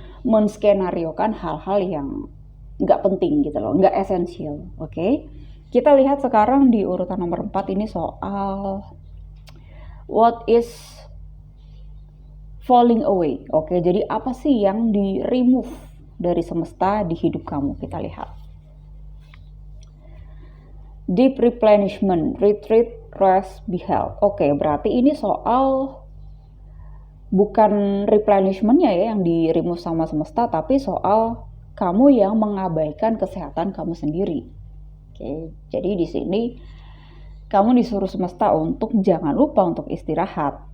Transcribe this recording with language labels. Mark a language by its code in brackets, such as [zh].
[id] menskenariokan hal-hal yang nggak penting gitu loh, nggak esensial. Oke? Kita lihat sekarang di urutan nomor 4 ini soal [en] what is falling away. [id] Oke, jadi apa sih yang di remove dari semesta di hidup kamu? Kita lihat. [en] Deep replenishment, retreat, rest, be held. [id] Oke, berarti ini soal bukan replenishment-nya ya yang di remove sama semesta, tapi soal kamu yang mengabaikan kesehatan kamu sendiri. Oke, jadi di sini kamu disuruh semesta untuk jangan lupa untuk istirahat.